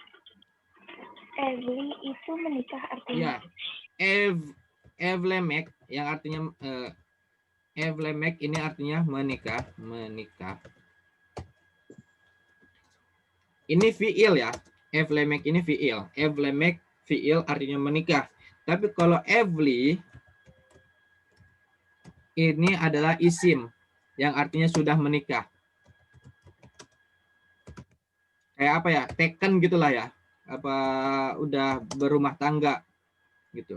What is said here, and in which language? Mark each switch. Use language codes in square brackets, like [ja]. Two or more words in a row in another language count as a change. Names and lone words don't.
[id] Evli itu menikah artinya. Ya. Evlemek yang artinya Evlemek ini artinya menikah. Ini fiil ya. Evlemek ini fiil. Evlemek fiil artinya menikah. Tapi kalau Evli ini adalah isim yang artinya sudah menikah. Kayak apa ya? Taken gitulah ya. Apa udah berumah tangga gitu.